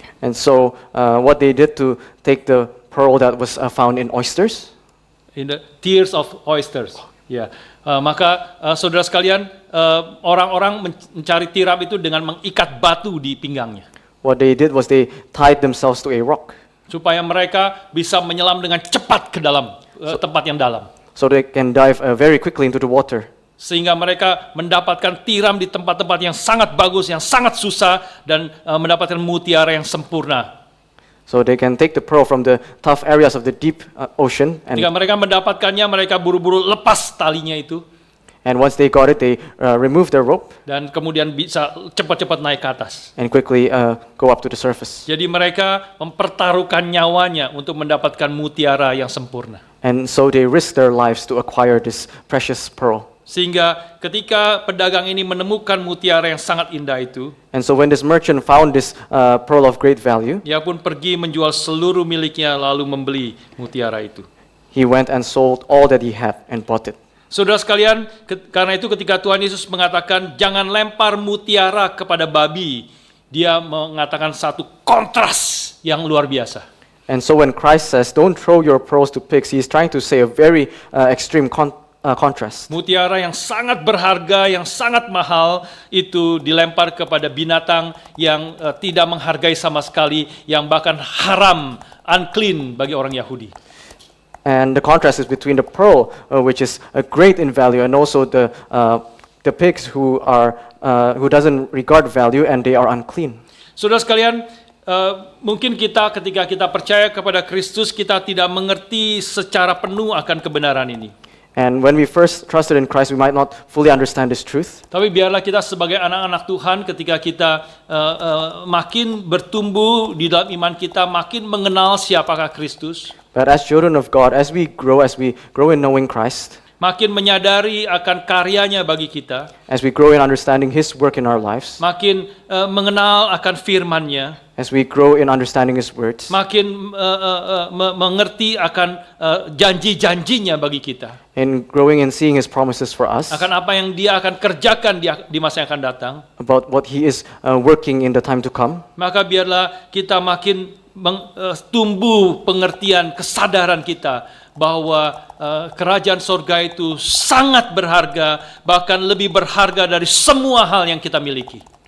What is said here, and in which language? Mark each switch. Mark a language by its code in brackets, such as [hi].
[en] And so what they did to take the pearl that was found in oysters, In the tears of oysters. [id] Ya, maka saudara sekalian, orang-orang mencari tiram itu dengan mengikat batu di pinggangnya, [en] what they did was they tied themselves to a rock [id] supaya mereka bisa menyelam dengan cepat ke dalam tempat yang dalam, [en] so they can dive very quickly into the water. [id] sehingga mereka mendapatkan tiram di tempat-tempat yang sangat bagus, yang sangat susah, dan mendapatkan mutiara yang sempurna. [en] So they can take the pearl from the tough areas of the deep ocean, [id] Ketika mereka mendapatkannya, mereka buru-buru lepas talinya itu. [en] And once they got it, they removed their rope [id] dan kemudian bisa cepat-cepat naik ke atas. [en] and quickly go up to the surface. [id] Jadi mereka mempertaruhkan nyawanya untuk mendapatkan mutiara yang sempurna. [en] And so they risked their lives to acquire this precious pearl. [id] Sehingga ketika pedagang ini menemukan mutiara yang sangat indah itu, [en] And so when this merchant found this pearl of great value, [id] dia pun pergi menjual seluruh miliknya lalu membeli mutiara itu. [en] he went and sold all that he had and bought it. [id] Saudara sekalian, karena itu ketika Tuhan Yesus mengatakan jangan lempar mutiara kepada babi, dia mengatakan satu kontras yang luar biasa. [en] And so when Christ says, don't throw your pearls to pigs, he is trying to say a very extreme contrast. [id] Mutiara yang sangat berharga, yang sangat mahal itu dilempar kepada binatang yang tidak menghargai sama sekali, yang bahkan haram, unclean bagi orang Yahudi. [en] And the contrast is between the pearl, which is great in value, and also the pigs who doesn't regard value and they are unclean. [id] Saudara sekalian, mungkin ketika kita percaya kepada Kristus, kita tidak mengerti secara penuh akan kebenaran ini. [en] And when we first trusted in Christ, we might not fully understand this truth. [id] Tapi biarlah kita sebagai anak-anak Tuhan, ketika kita makin bertumbuh di dalam iman kita, makin mengenal siapakah Kristus, [en] But as children of God, as we grow in knowing Christ, [id] makin menyadari akan karyanya bagi kita, [en] as we grow in understanding His work in our lives, [id] makin mengenal akan firman-Nya, [en] as we grow in understanding His words, [id] makin mengerti akan janji-janjinya bagi kita, [en] in growing and seeing His promises for us, [id] akan apa yang Dia akan kerjakan di masa yang akan datang, [en] about what He is working in the time to come, [id] maka biarlah kita makin tumbuh pengertian, kesadaran kita bahwa kerajaan sorga itu sangat berharga, bahkan lebih berharga dari semua hal yang kita miliki.